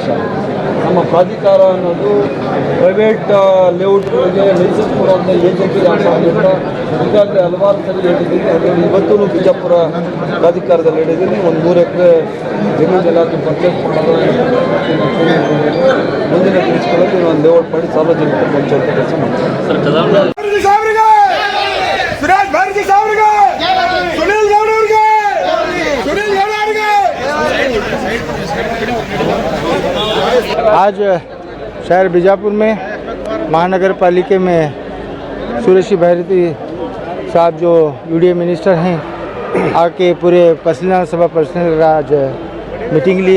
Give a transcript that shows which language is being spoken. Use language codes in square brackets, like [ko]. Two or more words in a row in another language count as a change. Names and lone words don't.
[kn] ನಮ್ಮ ಪ್ರಾಧಿಕಾರ ಅನ್ನೋದು [en] private layoutಗಳಿಗೆ [kn] ಲೈಸೆನ್ಸ್ ಕೊಡುವಂಥ ಏಜೆನ್ಸಿಗೆ ಆಗಿಲ್ಲ. ಈಗಾಗಲೇ ಹಲವಾರು ಸರಿ ಹೇಳಿದ್ದೀನಿ. ಅದರಲ್ಲಿ ಇವತ್ತೂ ಬಿಜಾಪುರ ಪ್ರಾಧಿಕಾರದಲ್ಲಿ ಹೇಳಿದ್ದೀನಿ. ಒಂದು 3 ಎಕರೆ ಜಮೀನು ಎಲ್ಲಾದರೂ ಪರ್ಚೇಸ್ ಮಾಡೋದು ಮುಂದಿನ ದಿವಸಗಳಲ್ಲಿ ಒಂದು ಲೇಔಟ್ ಮಾಡಿ ಸಾರ್ವಜನಿಕರಿಗೆ ಹಂಚುವಂಥ ಕೆಲಸ ಮಾಡ್ತೀನಿ. [hi] सुरेश भारती साहब सुनील गौड़ सुनील गौड़ आज शहर बीजापुर में महानगर पालिका में सुरेश भारती साहब जो [en] UDA minister [hi] हैं आके पूरे पर्सनल सभा पर्सनल आज मीटिंग लिए।